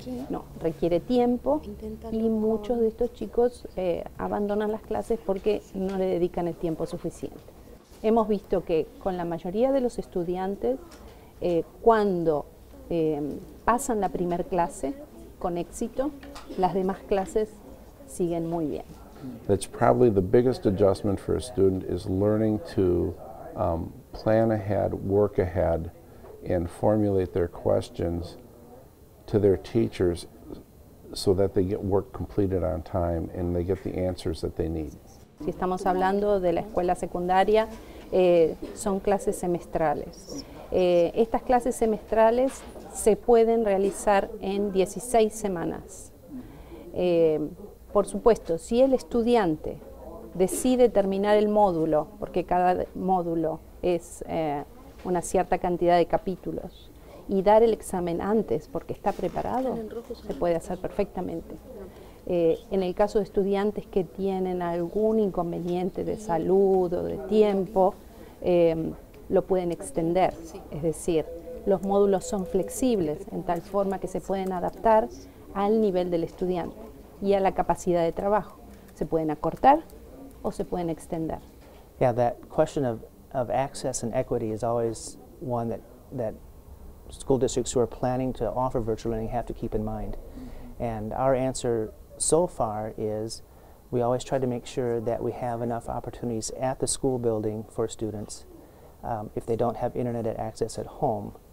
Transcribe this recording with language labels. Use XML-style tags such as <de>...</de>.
<es>No, requiere tiempo, y muchos de estos chicos abandonan las clases porque no le dedican el tiempo suficiente. Hemos visto que con la mayoría de los estudiantes, cuando pasan la primera clase con éxito, las demás clases siguen muy bien.</es> <en>That's probably the biggest adjustment for a student, is learning to plan ahead, work ahead, and formulate their questions to their teachers so that they get work completed on time and they get the answers that they need.</en> <es>Si estamos hablando de la escuela secundaria, son clases semestrales. Estas clases semestrales se pueden realizar en 16 semanas. Por supuesto, si el estudiante decide terminar el módulo, porque cada módulo es una cierta cantidad de capítulos, y dar el examen antes porque está preparado, se puede hacer perfectamente. En el caso de estudiantes que tienen algún inconveniente de salud o de tiempo, lo pueden extender. Es decir, los módulos son flexibles en tal forma que se pueden adaptar al nivel del estudiante y a la capacidad de trabajo. Se pueden acortar o se pueden extender.</es> <en>Yeah, that question of access and equity is always one that school districts who are planning to offer virtual learning have to keep in mind. And our answer so far is we always try to make sure that we have enough opportunities at the school building for students if they don't have internet access at home.</en>